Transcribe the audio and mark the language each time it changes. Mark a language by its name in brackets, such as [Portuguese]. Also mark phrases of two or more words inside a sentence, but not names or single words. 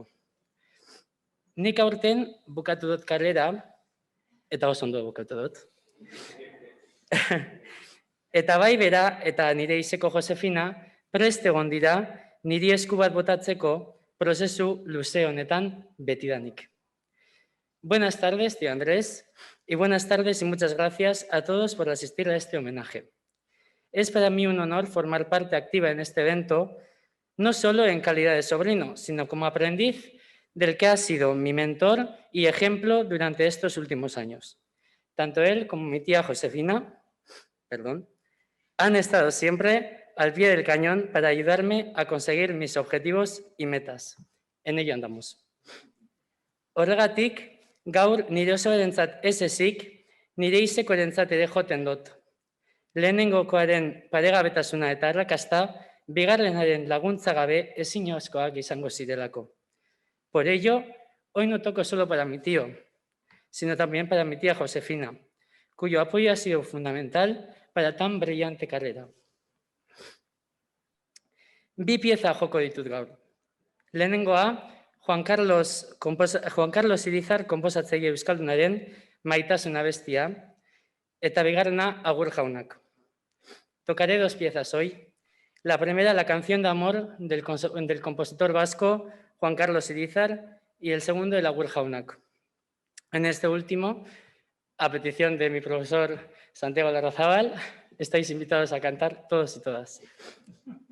[Basque] Nik aurten bukatu dut karrera, eta oso ondo bukatu dut. Eta bai bera eta nire izeko Josefina prest egon dira niri esku bat botatzeko prozesu luze honetan betidanik. [Spanish] Buenas tardes, tío Andrés, y buenas tardes y muchas gracias a todos por asistir a este homenaje. Es para mí un honor formar parte activa en este evento, no solo en calidad de sobrino, sino como aprendiz del que ha sido mi mentor y ejemplo durante estos últimos años. Tanto él como mi tía Josefina, han estado siempre al pie del cañón para ayudarme a conseguir mis objetivos y metas. En ello andamos. [Basque] Horregatik, gaur nire osoarentzat ez ezik, nire izekoarentzat ere joten dut. Lehenengokoaren paregabetasuna eta arrakasta, bigarrenaren laguntza gabe ezinezkoak izango zirelako. [Spanish] Por ello, hoy no toco solo para mi tío, sino también para mi tía Josefina, cuyo apoyo ha sido fundamental para tan brillante carrera. [Basque] Bi pieza joko ditut gaur. Lehenengoa, Juan Carlos Irizar konposatzaile euskaldunaren Maitasuna bestia, eta bigarrena Agur jaunak. [Spanish] Tocaré dos piezas hoy. La primera, la canción de amor del compositor vasco Juan Carlos Irizar, y el segundo, el Agur Jaunak. En este último, a petición de mi profesor Santiago Larrazábal, estáis invitados a cantar todos y todas.